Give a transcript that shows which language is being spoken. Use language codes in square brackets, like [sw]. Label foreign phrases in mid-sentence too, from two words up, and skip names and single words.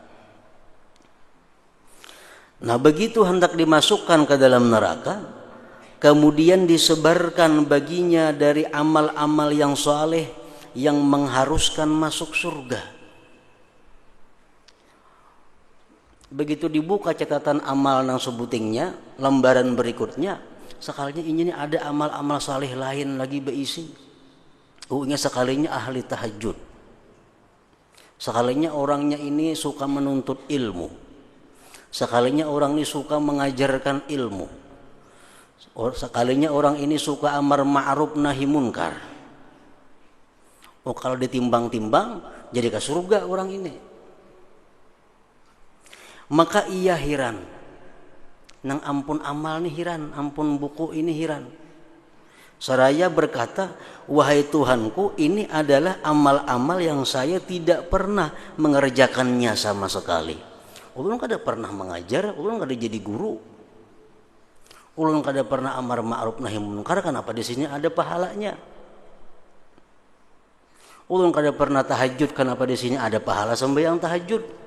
[id] Nah, begitu hendak dimasukkan ke dalam neraka, kemudian disebarkan baginya dari amal-amal yang saleh yang mengharuskan masuk surga. [bjn] Begitu dibuka catatan amal nang sebutingnya, lembaran berikutnya, sekalinya ini ada amal-amal saleh lain lagi berisi. Sekalinya ahli tahajud, sekalinya orangnya ini suka menuntut ilmu, sekalinya orang ini suka mengajarkan ilmu, sekalinya orang ini suka [ar] أمر معروف نهي منكر. [bjn] Kalau ditimbang-timbang jadi ke surga orang ini. Maka ia hiran, nang ampun amal ini hiran, ampun buku ini hiran. [id] Seraya berkata, wahai Tuhanku, ini adalah amal-amal yang saya tidak pernah mengerjakannya sama sekali. [bjn] Ulun kada pernah mengajar, ulun kada jadi guru, ulun kada pernah [ar] أمر معروف نهي منكر. [bjn] Kenapa di sini ada pahalanya? Ulun kada pernah tahajud, kenapa di sini ada pahala sembahyang tahajud?